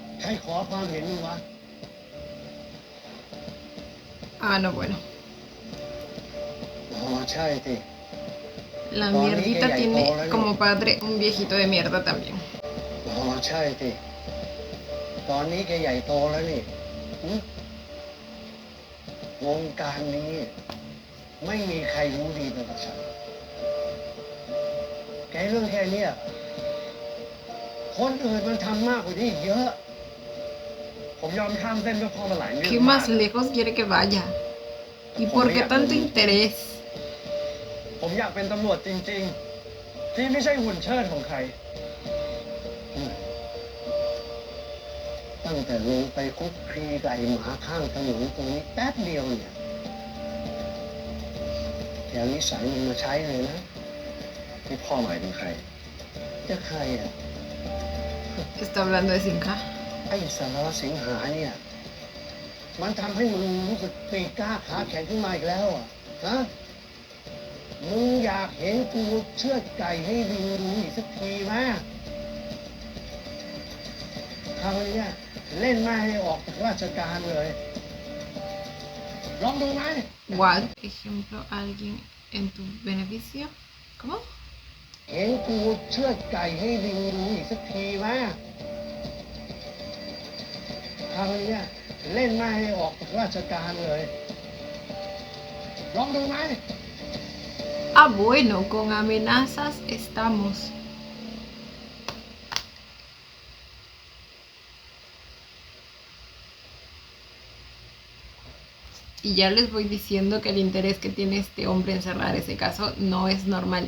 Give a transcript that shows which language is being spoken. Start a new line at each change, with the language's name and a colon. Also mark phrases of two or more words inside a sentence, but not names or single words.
Thai: ใครขอความเห็นมึงวะ
Spanish: Ah, no, bueno.
Thai: อ๋อใช่สิ
Spanish: La mierdita tiene como padre un viejito de mierda también.
Thai: อ๋อใช่สิตอนนี้แกใหญ่โตแล้วนี่หึวงการนี้ไม่มีใครรู้ดีไปกว่าฉันแกเรื่องแค่เนี้ยคนอื่นมันทำมากกว่านี้เยอะ ผมยอมข้ามเส้นเพื่อพ่อมาหลายเรื่อง
Spanish: ¿Qué más lejos quiere que vaya? ¿Y por qué tanto interés?
Thai: ผมอยากเป็นตำรวจจริงๆ ที่ไม่ใช่หุ่นเชิดของใคร ตั้งแต่ลงไปคุกคีกับไอ้หมาข้างถนนตรงนี้แป๊บเดียวเนี่ยแกเอานิสัยมันมาใช้เลยนะ ที่พ่อหมายถึงใคร จะใครอ่ะ
Spanish: Está hablando de Sinja.
Thai: ไอ้สารวัตรสิงหาเนี่ย มันทำให้มึงรู้สึกปีกกล้าขาแข็งขึ้นมาอีกแล้วอ่ะฮะมึงอยากเห็นกูเชือดไก่ให้ลิงดูอีกสักทีไหมฮคราวนี้เล่นแม่ให้ออกจากราชการเลย ลองดูไหม
English: What?
Spanish: Ejemplo, alguien en tu beneficio. ¿Cómo?
Thai: เห็นกูเชือดไก่ให้ลิงดูอีกสักทีไหมคราวนี้เล่นแม่ให้ออกจากราชการเลย ลองดูไหม
Spanish: Ah, bueno, con amenazas estamos. Y ya les voy diciendo que el interés que tiene este hombre en cerrar ese caso no es normal.